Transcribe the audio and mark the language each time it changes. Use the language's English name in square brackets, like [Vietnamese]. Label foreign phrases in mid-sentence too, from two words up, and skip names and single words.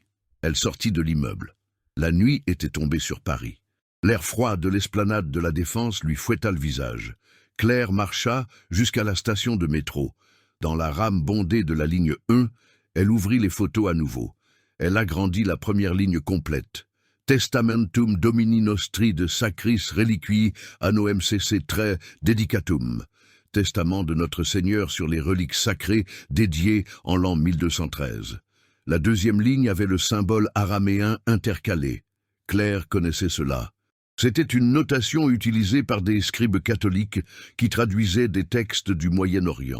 [French] Elle sortit de l'immeuble. La nuit était tombée sur Paris. L'air froid de l'esplanade de la Défense lui fouetta le visage. Claire marcha jusqu'à la station de métro. Dans la rame bondée de la ligne 1, elle ouvrit les photos à nouveau. Elle agrandit la première ligne complète. [Latin] Testamentum Domini Nostri de Sacris Reliquii anno MCC dedicatum. [French] Testament de notre Seigneur sur les reliques sacrées dédié en l'an 1213. La deuxième ligne avait le symbole araméen intercalé. Claire connaissait cela. C'était une notation utilisée par des scribes catholiques qui traduisaient des textes du Moyen-Orient.